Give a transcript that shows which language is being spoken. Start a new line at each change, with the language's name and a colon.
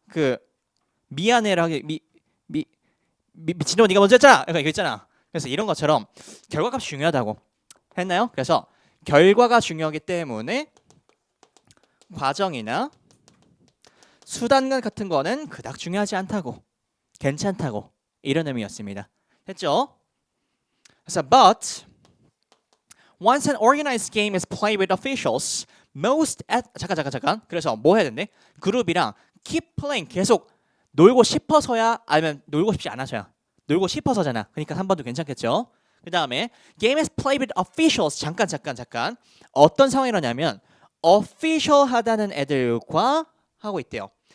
Korean: 그 미안해라기 미친놈, 네가 먼저 했잖아, 약간 이거 있잖아. 그래서 이런 것처럼 결과값이 중요하다고 했나요? 그래서 결과가 중요하기 때문에 과정이나 수단과 같은 거는 그닥 중요하지 않다고, 괜찮다고, 이런 의미였습니다. 됐죠? 그래서
English: but once an organized game is played with officials,
Korean: 잠깐. 그래서 뭐 해야 되는데? 그룹이랑
English: keep playing,
Korean: 계속 놀고 싶어서야, 아니면 놀고 싶지 않아서야? 놀고 싶어서잖아. 그러니까 3번도 괜찮겠죠? 그 다음에
English: game is played with officials.
Korean: 잠깐. 어떤 상황이라냐면 official 하다는 애들과 하고 있대요.